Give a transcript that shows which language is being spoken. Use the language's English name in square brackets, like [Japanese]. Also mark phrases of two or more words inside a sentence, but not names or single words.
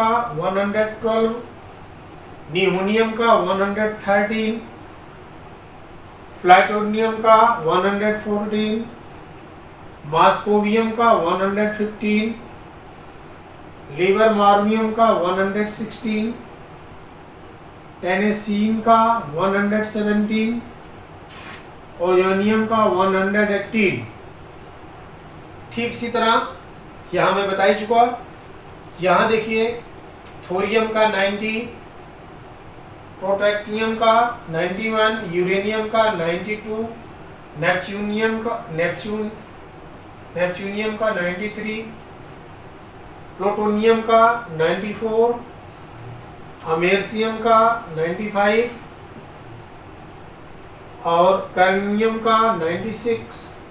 [Hindi] 112, नियोनियम का 113, फ्लैटोनियम का 114, मास्कोवियम का 115, लिबरमार्मियम का 116, टेनेसीन का 117, ओयोनियम का 118। ठीक इसी तरह यहाँ मैं बता ही चुका। यहाँ देखिए थोरियम का 90, प्रोटैक्टिनियम का 91, यूरेनियम का 92, नेपच्यूनियम का 93, प्लूटोनियम का 94, अमेरिसियम का 95 और कैडमियम का 96,